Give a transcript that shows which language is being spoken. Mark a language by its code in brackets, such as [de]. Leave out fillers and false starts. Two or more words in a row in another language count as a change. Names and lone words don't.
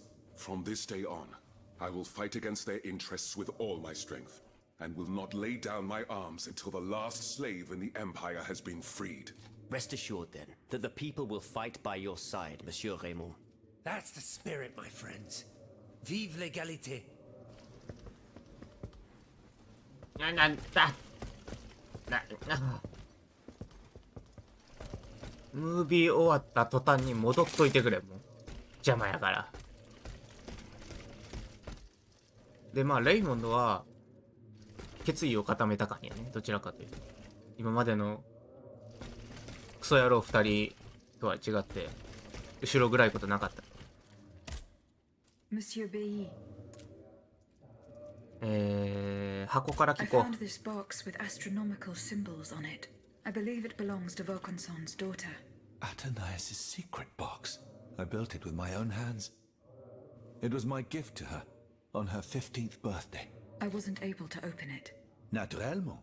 [en] From this day on, I will fight against their interests with all my strength, and will not lay down my arms until the last slave in the Empire has been freed. Rest assured, then, that the people will fight by your side, Monsieur Raymond. That's the spirit, my friends. [fr] Vive l'égalité. [ja] なんだムービー終わった途端に戻っといてくれ、もう邪魔やから。でまあレイモンドは決意を固めたかんやね、どちらかというと。今までのクソ野郎2人とは違って後ろ暗いことなかった。 [en] Monsieur B. [ja] 箱から [en] I [ja] 聞こ [en] found this box with astronomical symbols on it. I believe it belongs to Vaucanson's daughter. Athenais' secret box. I built it with my own hands. It was my gift to her on her 15th birthday. I wasn't able to open it. [fr] Naturellement.